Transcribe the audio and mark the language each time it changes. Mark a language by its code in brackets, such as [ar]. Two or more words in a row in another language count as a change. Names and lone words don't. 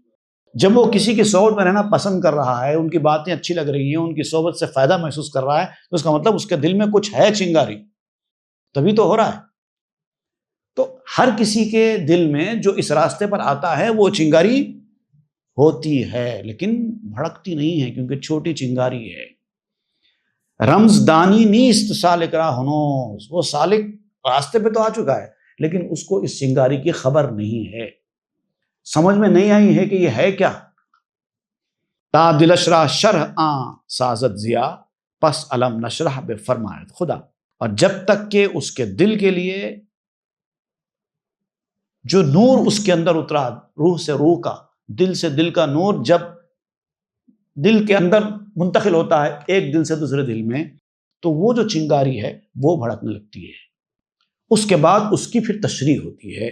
[ur] جب وہ کسی کی صحبت میں رہنا پسند کر رہا ہے، ان کی باتیں اچھی لگ رہی ہیں، ان کی صحبت سے فائدہ محسوس کر رہا ہے، تو اس کا مطلب اس کے دل میں کچھ ہے، چنگاری، تبھی تو ہو رہا ہے۔ تو ہر کسی کے دل میں جو اس راستے پر آتا ہے وہ چنگاری ہوتی ہے، لیکن بھڑکتی نہیں ہے، کیونکہ چھوٹی چنگاری ہے۔ [fa] رمز دانی نیست سالک را ہنوز، [ur] وہ سالک راستے پہ تو آ چکا ہے لیکن اس کو اس چنگاری کی خبر نہیں ہے، سمجھ میں نہیں آئی ہے کہ یہ ہے کیا۔ [fa] تا دلش را شرح آن سازد ضیا، پس علم نشرح بے فرمایت خدا، [ur] اور جب تک کہ اس کے دل کے لیے جو نور اس کے اندر اترا، روح سے روح کا، دل سے دل کا نور جب دل کے اندر منتقل ہوتا ہے ایک دل سے دوسرے دل میں، تو وہ جو چنگاری ہے وہ بھڑکنے لگتی ہے، اس کے بعد اس کی پھر تشریح ہوتی ہے۔